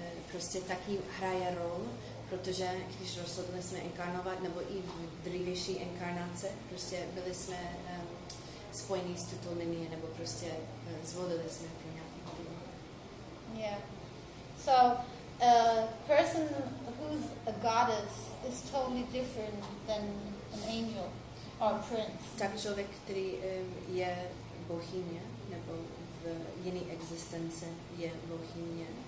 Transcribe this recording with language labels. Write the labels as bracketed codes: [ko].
[cs] Prostě taky hraje rol, protože když rozhodli jsme inkarnovat, nebo i v dřívější inkarnace, prostě byli jsme spojení s tuto linii, nebo prostě zvolili jsme pro nějaký hodinu. [en] Yeah. So a person who's a goddess is totally different than an angel or a prince. [cs] Tak člověk, který je bohyně, nebo v jiné existence je bohyně,